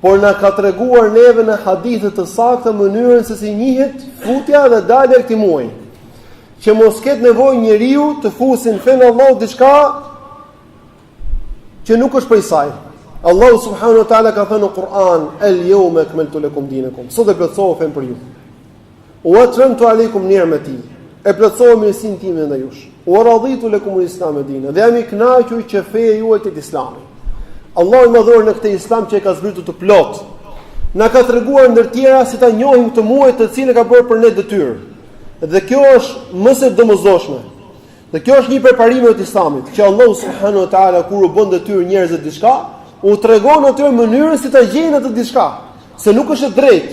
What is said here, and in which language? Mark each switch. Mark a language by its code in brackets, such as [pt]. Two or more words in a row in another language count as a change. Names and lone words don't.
[sq] por na ka treguar neve në hadithe të sakta mënyrën se si njihet futja dhe dalja e këtij muaji. Që mos ketë nevojë njeriu të fusin fen Allahu diçka që nuk është prej saj. Allahu [ar] سبحانه وتعالى [sq] ka thënë në Kur'an: [ar] "اليوم أكملت لكم دينكم." [sq] Sot e plotësova fen për ju. [ar] وأتممت عليكم نعمتي. [sq] E plotësova mirësinë time ndaj jush. [ar] ورضيت لكم الإسلام دينا. [sq] Dhe jam i kënaqur që feja juaj të Islamit. Allahu i madhur në këtë Islam që e ka zbritur të plot, na ka treguar ndër tjera si ta njohim të muaj të cilën ka bërë për ne detyrë. Dhe kjo është më së domosdoshme. Dhe kjo është një preparim i Islamit, që Allahu [ar] سبحانه وتعالى [sq] kur u bën detyrë njerëzve diçka, u tregon atyre mënyrën si ta gjejnë atë diçka, se nuk është e drejtë.